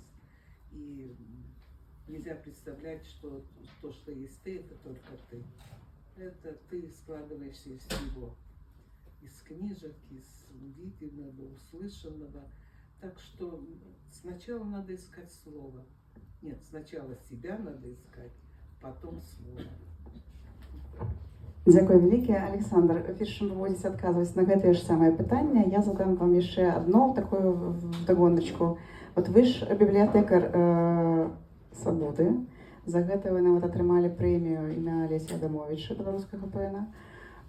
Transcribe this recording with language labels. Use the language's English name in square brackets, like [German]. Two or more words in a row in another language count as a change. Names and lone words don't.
[Russian] И нельзя представлять, что то, что есть ты, это только ты. Это ты складываешься из всего. Из книжек, из увиденного, услышанного. Так что сначала надо искать слово. Нет, сначала себя надо искать, потом слово. [Belarusian] Дзякуй вялікі, Александр. Перш чым вы будзеце адказваць на гэтае ж самае пытанне, я задам вам яшчэ одно такую дагоначку. Вот вы ж бібліятэкар Свабоды. За гэта вы нават атрымалі прэмію імя Алеся Адамовича, беларускага паэта.